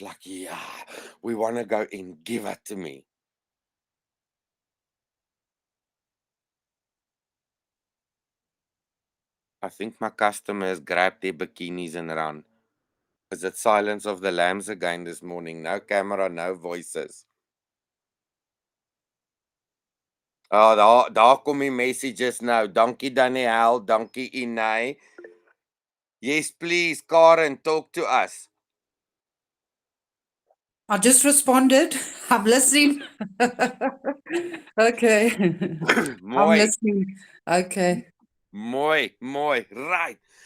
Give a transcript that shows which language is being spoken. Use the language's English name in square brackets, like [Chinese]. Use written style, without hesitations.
[English] Like, yeah, we want to go in, give it to me. I think my customers grab their bikinis and run. Is it Silence of the Lambs again this morning? No camera, no voices. [Afrikaans] Oh, daar kom die messages nou. Dankie Danielle, dankie Inay. [English] Yes, please, Karen, talk to us. I just responded. I'm listening. Okay. I'm [Afrikaans] Mooi, [English] listening. Okay. [Afrikaans] mooi. Right.